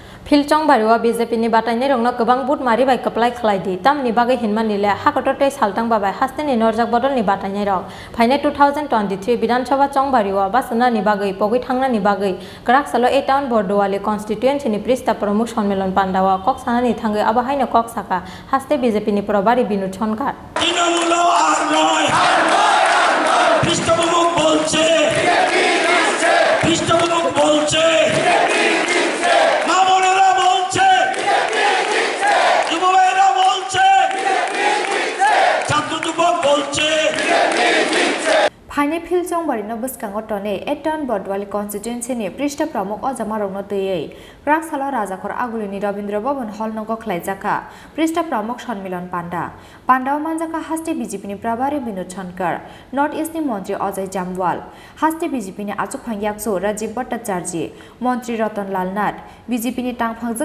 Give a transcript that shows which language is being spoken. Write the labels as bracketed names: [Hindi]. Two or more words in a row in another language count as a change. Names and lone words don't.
[Kok Borok] Philchong Bariwa BJP ni batanya rongno gobang but mari bai kaplai khlaidi tamni bagai hinman nile hakototei saltang babai hasteni norjak bodol ni batanya rok phaine 2023 Bidhan Sabha Chong Bariwa basana ni bagai pogoi thangna ni bagai krak salo a town bordowali constituency ni prista pramukh সম্মেলন pandawa kok sana ni thangai abahaina kok saka haste BJP ni probari Binu Chhonkar [Bangla] তৃণমূলও আর নয় পৃষ্ঠপোষক বলছে পৃষ্ঠপোষক বলছে মামনেরা বলছে যুবকেরা বলছে ছাত্র যুবক বলছে [Kok Borok] Phaine Philchong Barino Buskango Tone Eton Bordwali constituency ni Prishta Pramukh Ojama rongno tei Krak Salo Rajakhor Agulini Rabindra Bhavan Hall nogo khlaijaka Prishta Pramukh Sonnmilan Pandao manjaka haste BJP ni Prabari Binu Chhonkar North East ni Montri Ajay Jamwal haste BJP ni Achuk Phangyakso Rajiv Bhattacharya Montri Ratan Lal Nath BJP ni Tangphangjak